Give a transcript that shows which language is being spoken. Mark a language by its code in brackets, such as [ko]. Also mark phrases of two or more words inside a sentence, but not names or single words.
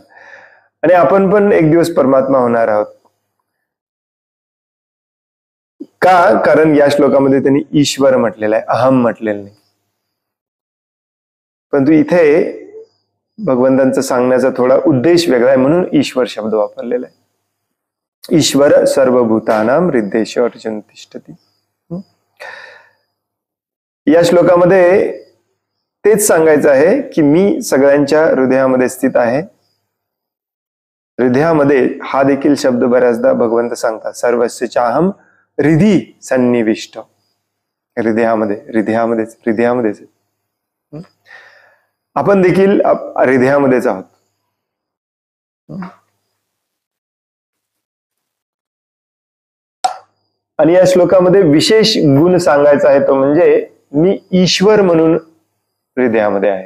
[mr] आणि आपण पण एक दिवस परमात्मा होणार आहोत. का? कारण या श्लोकामध्ये त्यांनी ईश्वर म्हटलेला आहे, अहम म्हटलेलं नाही. परंतु इथे भगवंतांचा सांगण्याचा थोडा उद्देश वेगळा आहे म्हणून ईश्वर शब्द वापरलेला आहे. [sa] ईश्वर सर्वभूतानां हृदेश अर्जुन तिष्ठती. [mr] या श्लोकामध्ये तेच सांगायचं आहे की मी सगळ्यांच्या हृदयामध्ये स्थित आहे. हृदयामध्ये हा देखील शब्द बऱ्याचदा भगवंत सांगतात, [sa] सर्वस्य चाहम हृदि सन्निविष्ट. [mr] हृदयामध्येच आपण देखील हृदयामध्येच आहोत. आणि या श्लोकामध्ये विशेष गुण सांगायचा आहे तो म्हणजे मी ईश्वर म्हणून हृदयामध्ये आहे.